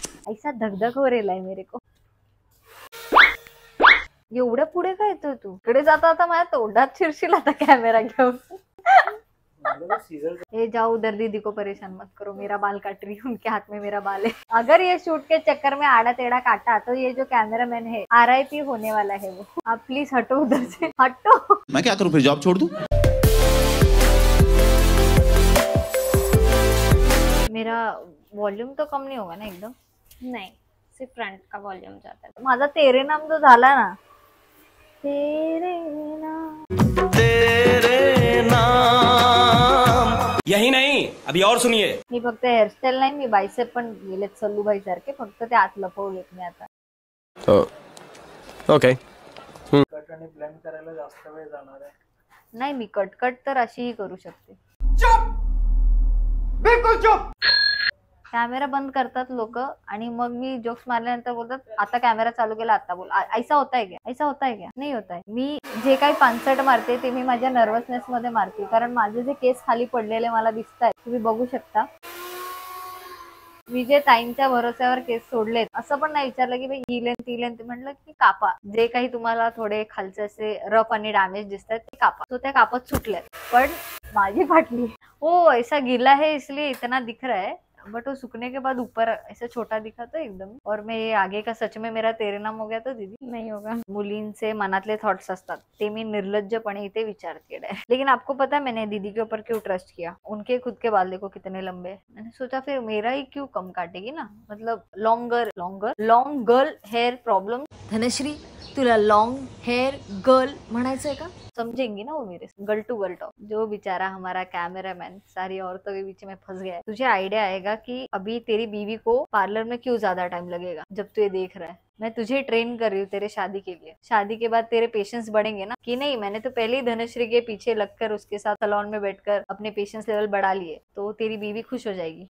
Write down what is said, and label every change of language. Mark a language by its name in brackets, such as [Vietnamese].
[Hindi] ऐसा धगधग हो रेला है मेरे को. [Marathi] एवढ्या पुढे काय येतोय तू? इकडे जाता आता माझ्या तोंडात शिरशील आता कॅमेरा घेऊन. [Hindi] ये जाओ उधर, दीदी को परेशान मत करो, मेरा बाल काट रही है, उनके हाथ में मेरा बाल है. अगर ये शूट के चक्कर में आड़ा टेढ़ा काटा तो ये जो कैमरामैन है RIP होने वाला है वो. आप प्लीज हटो उधर से, हटो. मैं क्या करूं फिर, जॉब छोड़ दूं? मेरा वॉल्यूम तो कम नहीं होगा ना एकदम? नहीं, सिर्फ फ्रंट का वॉल्यूम जाता है. [Marathi] माझा तेरे नाम जो झाला ना, तेरे नाम. [Hindi] यही नहीं, अभी और सुनिए. [Marathi] मी फक्त हेअरस्टाईल नाही, मी बायसेप पण गेलेत सल्लूभाई सारखे, फक्त ते आत लपवलेत मी आता. [English] Okay. [Marathi] कट आणि ब्लेंड करायला जास्त वेळ जाणार आहे. नाही, मी कट तर अशीही करू शकते. [Hindi] चुप, बिलकुल चुप. [Marathi] कॅमेरा बंद करतात लोक आणि मग मी जोक्स मारल्यानंतर बोलतात आता कॅमेरा चालू केला, आता बोल. [Hindi] ऐसा होता है क्या? [Marathi] ऐसा होता है क्या? नाही होत आहे. मी जे काही पानसट मारते ते मी माझ्या नर्वसनेस मध्ये मारते, कारण माझे जे केस खाली पडलेले मला दिसत आहेत, तुम्ही बघू शकता. मी जे ताईंच्या भरोश्यावर केस सोडलेत, असं पण नाही विचारलं की भाई ही लेंथ ती लेंथ, म्हटलं की कापा. जे काही तुम्हाला थोडे खालचे असे रफ आणि डॅमेज दिसतात ते कापा. तो त्या कापत सुटल्यात, पण माझी फाटली. [Hindi] ओ ऐसा गीला है इसलिए इतना दिख रहा है, बट वो सूखने के बाद ऊपर ऐसा छोटा दिखा तो एकदम. और मैं ये आगे का सच में मेरा तेरे नाम हो गया तो दीदी नहीं होगा. [Marathi] मुलींचे मनातले थॉट्स असतात ते मी निर्लज्जपणे इथे विचारते. [Hindi] लेकिन आपको पता है मैंने दीदी के ऊपर क्यों ट्रस्ट किया? उनके खुद के बाल देखो कितने लंबे. मैंने सोचा फिर मेरा ही क्यों कम काटेगी ना, मतलब [English] Long girl hair problem. [Marathi] Dhanashree तुला [English] long hair girl [Marathi] म्हणायचंय का? [Hindi] समझेंगी ना वो मेरे. [English] Girl to girl talk. [Hindi] जो बेचारा हमारा कैमरामैन सारी औरतों के बीच में फंस गया है. तुझे आइडिया आएगा कि अभी तेरी बीवी को पार्लर में क्यों ज्यादा टाइम लगेगा जब तू ये देख रहा है. मैं तुझे ट्रेन कर रही हूँ तेरे शादी के लिए. शादी के बाद तेरे पेशेंस बढ़ेंगे ना, कि नहीं मैंने तो पहले ही धनश्री के पीछे लगकर उसके साथ सलॉन में बैठकर अपने पेशेंस लेवल बढ़ा लिए, तो तेरी बीवी खुश हो जाएगी.